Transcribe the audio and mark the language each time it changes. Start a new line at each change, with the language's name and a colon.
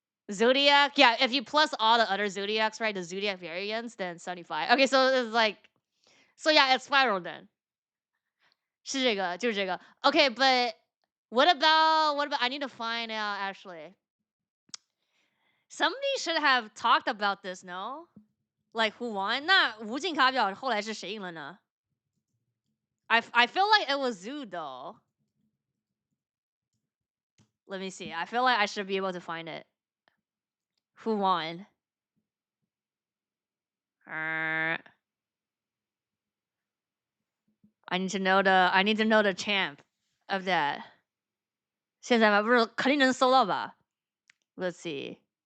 English: Zodiac? Yeah, if you plus all the other Zodiacs, right, the Zodiac variants, then 75. Okay, so it's like... So yeah, it's spiral then.
Chinese: 是这个，就是这个.
English: Okay, but what about... I need to find out, actually. Somebody should have talked about this, no? Like, who won?
Chinese: 那无尽卡表后来是谁赢了呢?
English: I feel like it was Zoo, though. Let me see. I feel like I should be able to find it. Who won? I need to know the champ of that.
Chinese: 现在吧，不是肯定能搜到吧 ？
English: Let's see.